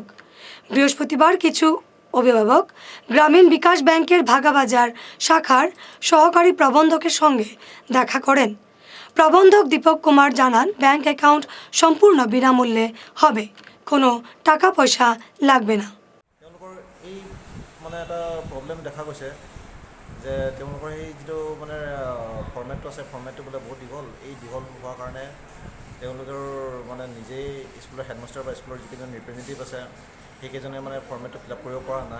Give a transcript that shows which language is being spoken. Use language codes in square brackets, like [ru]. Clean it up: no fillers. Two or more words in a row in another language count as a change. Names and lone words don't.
[bn] বৃহস্পতিবার কিছু অভিভাবক গ্রামীণ বিকাশ ব্যাংকের ভাগাবাজার শাখার সহকারী প্রবন্ধকের সঙ্গে দেখা করেন। প্রবন্ধক দীপক কুমার জানান, ব্যাংক অ্যাকাউন্ট সম্পূর্ণ বিনামূল্যে হবে, কোনো টাকা পয়সা লাগবে না। [as] তেওঁলোকৰ এই মানে এটা প্ৰব্লেম দেখা গৈছে যে তেওঁলোকৰ এই যিটো মানে ফৰ্মেটটো আছে, ফৰ্মেটটো বোলে বহুত দীঘল। এই দীঘল হোৱাৰ কাৰণে তেওঁলোকৰ মানে নিজেই স্কুলৰ হেডমাষ্টাৰ বা স্কুলৰ যিকেইজন ৰিপ্ৰেজেণ্টেটিভ আছে সেইকেইজনে মানে ফৰ্মেটটো [en] fill up [as] কৰিব পৰা নাই।